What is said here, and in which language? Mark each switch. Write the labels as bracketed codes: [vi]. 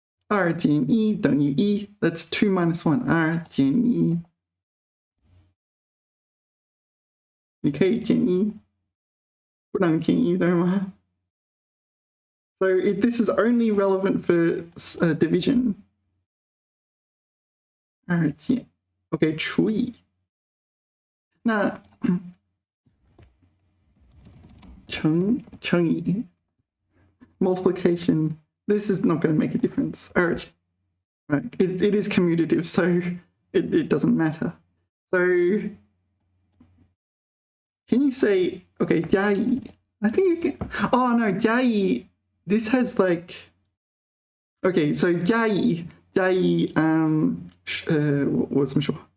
[zh] 2减1等于1. [en] That's 2 minus 1. [zh] 2减1. 你可以减1，不能减1，对吗？ [en] So this is only relevant for division. [zh] 2减 OK 除以，那乘以 multiplication. [en] This is not going to make a difference. Right. It is commutative, so it doesn't matter. So can you say, okay, 加一? I think you can. Oh no, 加一.This has like, okay, so 加一 [zh] 我怎么说?